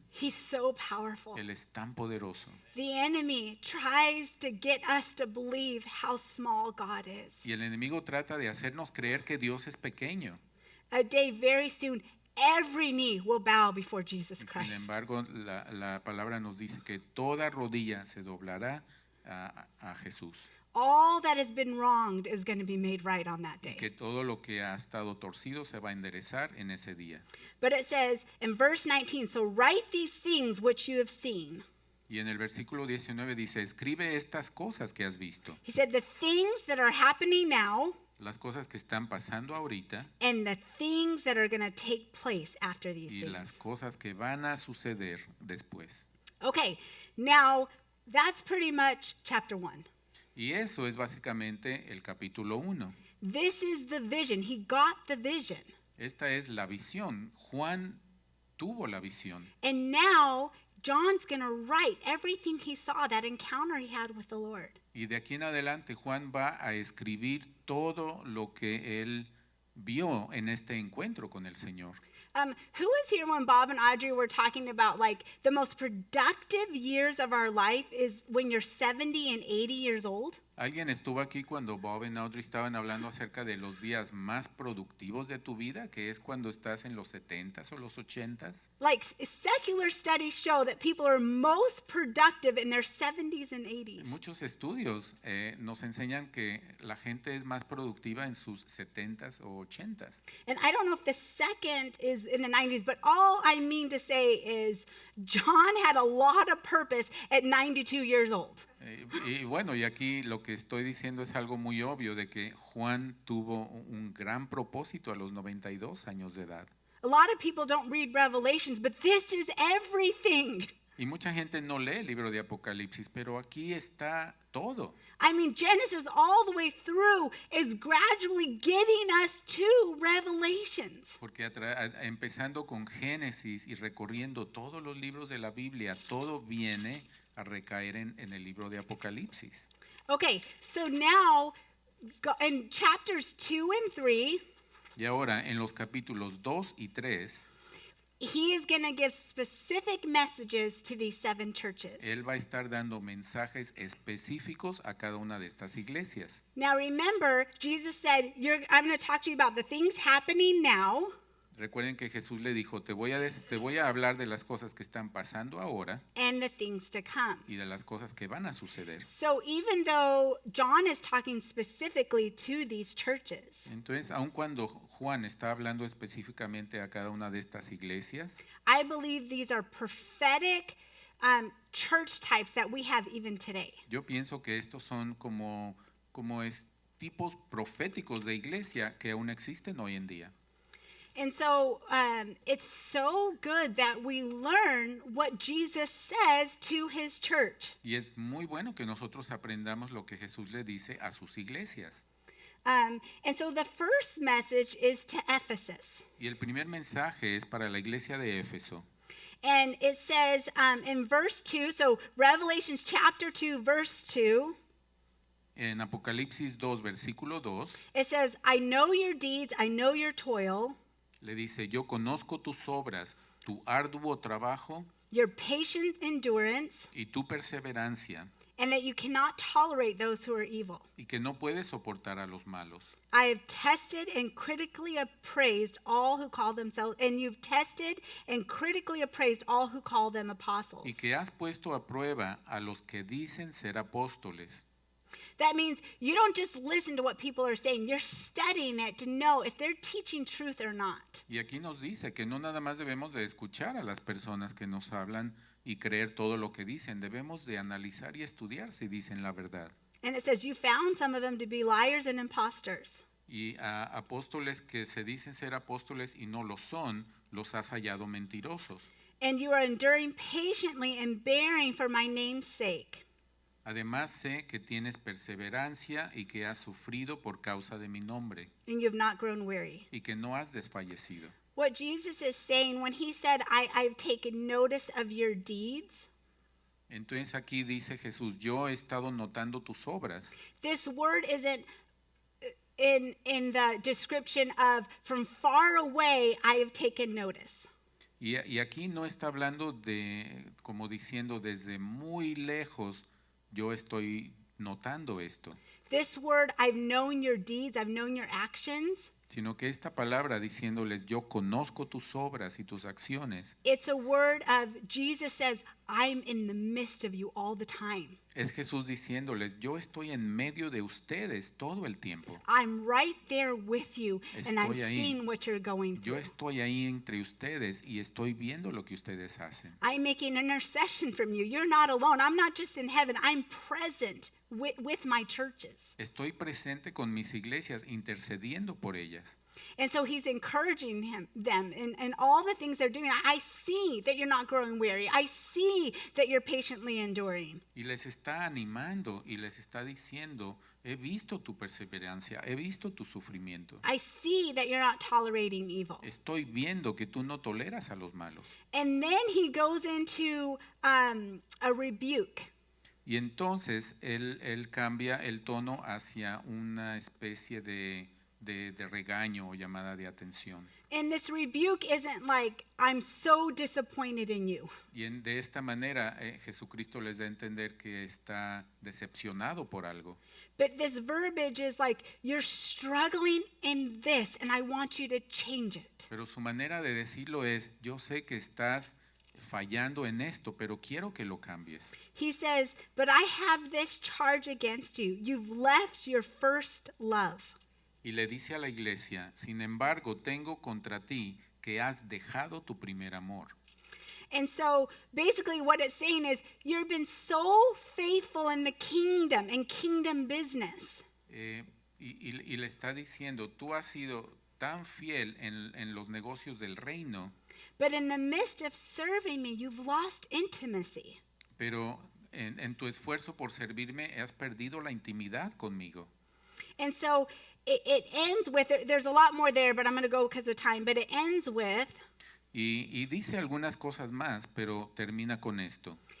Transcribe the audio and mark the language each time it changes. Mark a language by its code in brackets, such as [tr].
[en] He's so powerful. [es] Él es tan poderoso. [en] The enemy tries to get us to believe how small God is. [es] Y el enemigo trata de hacernos creer que Dios es pequeño. [en] A day very soon, every knee will bow before Jesus [es] Sin [en] Christ. [es] embargo, la palabra nos dice que toda rodilla se doblará a Jesús. [en] All that has been wronged is going to be made right on that [es] Y que [en] day. [es] todo lo que ha estado torcido se va a enderezar en ese día. [en] But it says in verse 19, so write these things which you have seen. [es] Y en el versículo 19 dice, escribe estas cosas que has visto. [en] He said the things that are happening now [es] Las cosas que están pasando ahorita [en] and the things that are going to take place after these [es] y las [en] things. [es] cosas que van a suceder después. [en] Okay, now that's pretty much chapter 1. [es] Y eso es básicamente el capítulo 1. [en] This is the vision. He got the vision. [es] Esta es la visión. Juan tuvo la visión. [en] And now John's going to write everything he saw, that encounter he had with the Lord. [es] Y de aquí en adelante Juan va a escribir todo lo que él vio en este encuentro con el Señor. [en] Who was here when Bob and Audrey were talking about like the most productive years of our life is when you're 70 and 80 years old? [es] ¿Alguien estuvo aquí cuando Bob y Audrey estaban hablando acerca de los días más productivos de tu vida, que es cuando estás en los 70s o los 80s? [en] Like secular studies show that people are most productive in their 70s and 80s. [es] Muchos estudios nos enseñan que la gente es más productiva en sus 70s o 80s. [en] And I don't know if the second is in the 90s, but all I mean to say is John had a lot of purpose at 92 years old. [es] Y bueno, y aquí lo que estoy diciendo es algo muy obvio de que Juan tuvo un gran propósito a los 92 años de edad. [en] A lot of people don't read Revelations, but this is everything. [es] Y mucha gente no lee el libro de Apocalipsis, pero aquí está todo. [en] I mean, Genesis all the way through is gradually getting us to Revelations. [es] Porque empezando con Génesis y recorriendo todos los libros de la Biblia, todo viene a recaer en el libro de Apocalipsis. [en] Okay, so now in chapters 2 and 3, [es] Y ahora en los capítulos 2 y 3, [en] he is going to give specific messages to these 7 churches. [es] él va a estar dando mensajes específicos a cada una de estas iglesias. [en] Now remember, Jesus said, I'm going to talk to you about the things happening now, [es] Recuerden que Jesús le dijo, te voy a hablar de las cosas que están pasando ahora [en] and the things to come. [es] y de las cosas que van a suceder. [en] So even though John is talking specifically to these churches, [es] Entonces, aun cuando Juan está hablando específicamente a cada una de estas iglesias, [en] I believe these are prophetic church types that we have even today. [es] yo pienso que estos son como tipos proféticos de iglesia que aún existen hoy en día. [en] And so it's so good that we learn what Jesus says to his church. [es] Y es muy bueno que nosotros aprendamos lo que Jesús le dice a sus iglesias. [en] And so the first message is to Ephesus. [es] Y el primer mensaje es para la iglesia de Éfeso. [en] And it says in verse 2, so Revelations chapter 2, verse 2, [es] En Apocalipsis 2, versículo 2, [en] it says, I know your deeds, I know your toil, [es] le dice, yo conozco tus obras, tu arduo trabajo [en] your patient endurance, [es] y tu perseverancia, [en] and that you cannot tolerate those who are evil. [es] y que no puedes soportar a los malos. [en] I have tested and critically appraised all who call themselves, and you've tested and critically appraised all who call them apostles. [es] Y que has puesto a prueba a los que dicen ser apóstoles. [en] That means you don't just listen to what people are saying, you're studying it to know if they're teaching truth or not. [es] Y aquí nos dice que no nada más debemos de escuchar a las personas que nos hablan y creer todo lo que dicen, debemos de analizar y estudiar si dicen la verdad. [en] And it says you found some of them to be liars and imposters. [es] Y a apóstoles que se dicen ser apóstoles y no lo son, los has hallado mentirosos. [en] And you are enduring patiently and bearing for my name's sake. [es] Además sé que tienes perseverancia y que has sufrido por causa de mi nombre [en] And you have not grown weary. [es] y que no has desfallecido. [en] What Jesus is saying when he said, I've taken notice of your deeds, [es] Entonces aquí dice Jesús, yo he estado notando tus obras. [en] this word isn't in the description of from far away I have taken notice. [es] Y aquí no está hablando de, como diciendo, desde muy lejos yo estoy notando esto, [en] This word, I've known your deeds, I've known your actions, [es] sino que esta palabra diciéndoles, yo conozco tus obras y tus acciones, [en] it's a word of Jesus says, I'm in the midst of you all the time. [es] es Jesús diciéndoles, yo estoy en medio de ustedes todo el tiempo. [en] I'm right there with you, and I'm [es] Estoy ahí. [en] seeing what you're going [es] Yo [en] through. [es] estoy ahí entre ustedes y estoy viendo lo que ustedes hacen. [en] I'm making intercession from you. You're not alone. I'm not just in heaven. I'm present with my churches. [es] Estoy presente con mis iglesias intercediendo por ellas. [en] And so he's encouraging them in all the things they're doing. I see that you're not growing weary. I see that you're patiently enduring. [es] Y les está animando y les está diciendo, he visto tu perseverancia, he visto tu sufrimiento. [en] I see that you're not tolerating evil. [es] Estoy viendo que tú no toleras a los malos. [en] And then he goes into a rebuke. [es] Y entonces él cambia el tono hacia una especie de de regaño o llamada de atención. [en] And this rebuke isn't like, I'm so disappointed in you. [es] Y de esta manera Jesucristo les da a entender que está decepcionado por algo. [en] But this verbiage is like, you're struggling in this, and I want you to change it. [es] Pero su manera de decirlo es, yo sé que estás fallando en esto, pero quiero que lo cambies. [en] He says, but I have this charge against you. You've left your first love. [es] Y le dice a la iglesia, sin embargo, tengo contra ti que has dejado tu primer amor. [en] And so basically what it's saying is, you've been so faithful in the kingdom and kingdom business. [es] Y le está diciendo, tú has sido tan fiel en los negocios del reino, [en] But in the midst of serving me, you've lost intimacy. [es] pero en tu esfuerzo por servirme has perdido la intimidad conmigo. [en] And so it ends with, there's a lot more there, but I'm going to go because of time, but it ends with, [es] Y dice algunas cosas más, pero termina con esto.